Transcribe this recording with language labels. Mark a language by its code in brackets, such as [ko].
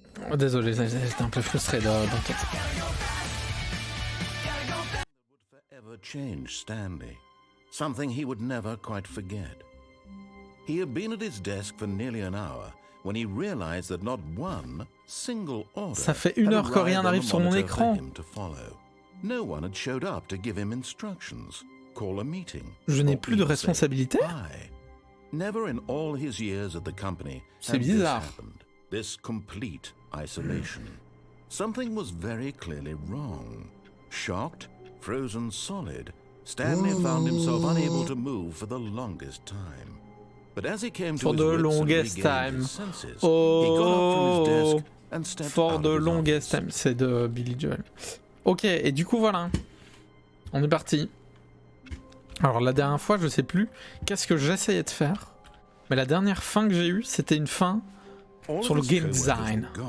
[fr] Oh, désolé, j'étais un peu frustré d'entendre ça. [en] Change Stanley, something he would never quite forget. He had been at his desk for nearly an hour when he realized that not one single order. [fr] Ça fait 1 heure que rien n'arrive sur mon écran. [en] No one had showed up to give him instructions, call a meeting. [fr] Je n'ai plus de responsabilité. [en] Never in all his years at the company. [fr] C'est bizarre. [en] This complete isolation. Something was very clearly wrong. Shocked, frozen solid, Stanley found himself unable to move for the longest time. But as he came to his wits and regained his senses, he got up from his desk and stepped out of his office. [fr] C'est de Billy Joel. Ok, et du coup voilà, on est parti. Alors la dernière fois, je sais plus qu'est-ce que j'essayais de faire, mais la dernière fin que j'ai eue, c'était une fin sur le game design.